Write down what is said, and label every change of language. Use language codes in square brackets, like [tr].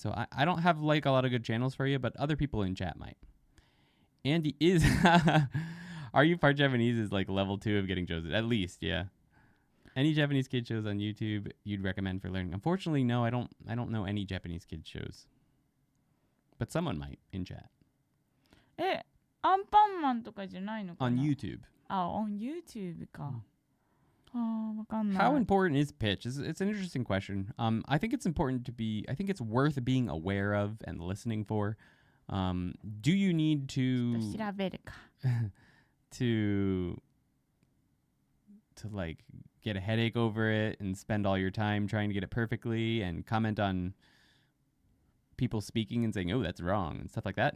[en] So I don't have a lot of good channels for you, but other people in chat might. Andy is... Are You Part Japanese is level 2 of getting chosen. At least, yeah. Any Japanese kid shows on YouTube you'd recommend for learning? Unfortunately, no, I don't know any Japanese kid shows. But someone might in chat. [ja] アンパンマンとかじゃないのかな? [en] On YouTube. On YouTube か。 [ja] わかんない。 [en] How important is pitch? It's an interesting question. I think it's important I think it's worth being aware of and listening for. Do you need to [ja] 調べるか。 [en] to get a headache over it and spend all your time trying to get it perfectly and comment on people speaking and saying, oh, that's wrong and stuff like that?